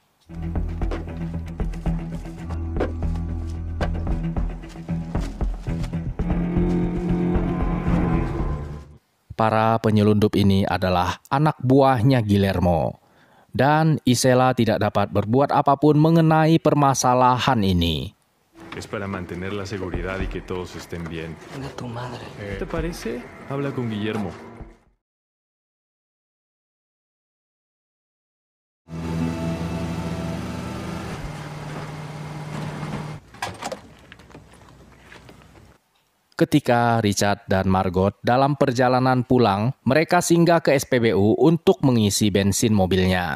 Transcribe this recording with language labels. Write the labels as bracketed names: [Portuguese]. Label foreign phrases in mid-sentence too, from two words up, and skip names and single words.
[Indonesian] Para penyelundup ini adalah anak buahnya Guillermo, dan Isela tidak dapat berbuat apapun mengenai permasalahan ini. [Spanish] Es para mantener la seguridad y que todos estén bien. Venga tu madre. ¿Te parece? Habla con Guillermo. [Indonesian] Ketika Richard dan Margot dalam perjalanan pulang, mereka singgah ke SPBU untuk mengisi bensin mobilnya.